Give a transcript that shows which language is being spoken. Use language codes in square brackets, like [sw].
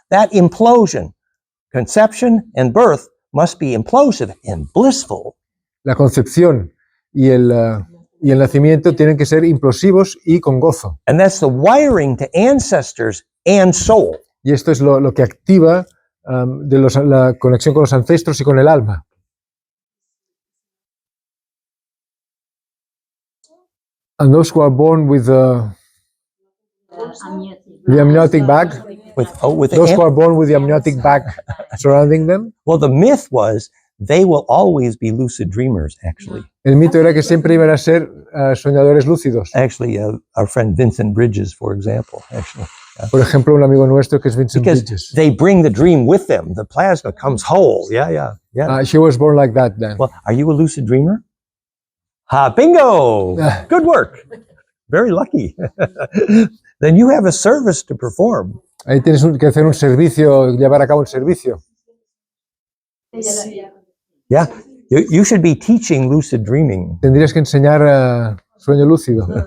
[en] That implosion, conception and birth must be implosive and blissful. [es] La concepción y el nacimiento tienen que ser implosivos y con gozo. [en] And that's the wiring to ancestors and soul. [es] Y esto es lo que activa la conexión con los ancestros y con el alma. [en] And those who are born with the amniotic bag, those who are born with the amniotic bag surrounding them. Well, the myth was they will always be lucid dreamers, actually. [es] El mito era que siempre iban a ser soñadores lúcidos. [en] Actually, our friend Vincent Bridges, for example, actually. [es] Por ejemplo, un amigo nuestro que es Vincent [en] Because [es] Bridges. [en] they bring the dream with them. The plasma comes whole. Yeah. She was born like that then. Well, are you a lucid dreamer? Bingo! Good work. Very lucky. Then you have a service to perform. [es] Ahí tienes que hacer un servicio, llevar a cabo un servicio. [en] Yeah, you should be teaching lucid dreaming. [es] Tendrías que enseñar sueño lúcido.